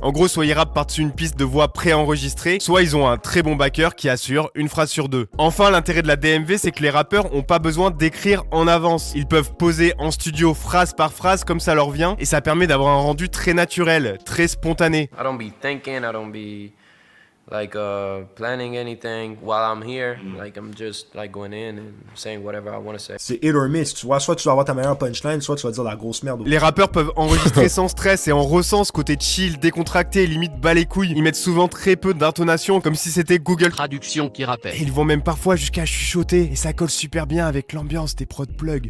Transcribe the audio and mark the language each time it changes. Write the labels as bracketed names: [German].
[French] En gros, soit ils rappent par-dessus une piste de voix préenregistrée, soit ils ont un très bon backer qui assure une phrase sur deux. Enfin, l'intérêt de la DMV, c'est que les rappeurs ont pas besoin d'écrire en avance. Ils peuvent poser en studio phrase par phrase comme ça leur vient, et ça permet d'avoir un rendu très naturel, très spontané. [English] I don't be thinking, I don't be planning anything while I'm here. Like I'm just going in and saying whatever I want to say. [French] C'est [English] hit or miss, [French] tu vois, soit tu vas avoir ta meilleure punchline, soit tu vas dire la grosse merde. Les rappeurs peuvent enregistrer sans stress et on ressent ce côté chill, décontracté, limite bas les couilles. Ils mettent souvent très peu d'intonation, comme si c'était Google Traduction qui rappelle. Et ils vont même parfois jusqu'à chuchoter, et ça colle super bien avec l'ambiance des prod plugs.